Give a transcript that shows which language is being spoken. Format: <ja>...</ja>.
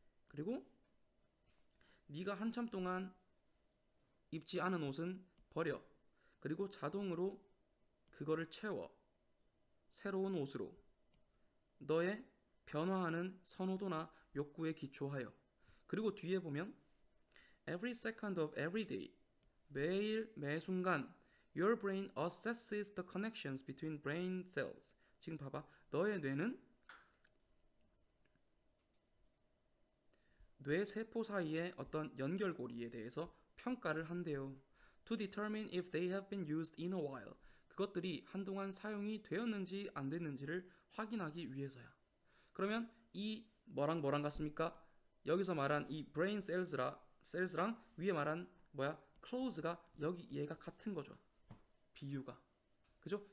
<ko>그리고 네가 한참 동안 입지 않은 옷은 버려. 그리고 자동으로 그거를 채워. 새로운 옷으로. 너의 변화하는 선호도나 욕구에 기초하여. 그리고 뒤에 보면</ko> <en>every second of every day.</en> <ko>매일 매 순간</ko> <en>your brain assesses the connections between brain cells.</en> <ko>지금 봐봐. 너의 뇌는 뇌 세포 사이의 어떤 연결고리에 대해서 평가를 한대요.</ko> <en>To determine if they have been used in a while.</en> <ko>그것들이 한동안 사용이 되었는지 안 됐는지를 확인하기 위해서야. 그러면 이 뭐랑 같습니까? 여기서 말한 이 brain cells랑 위에 말한 close가 여기 얘가 같은 거죠. 비유가. 그죠?</ko>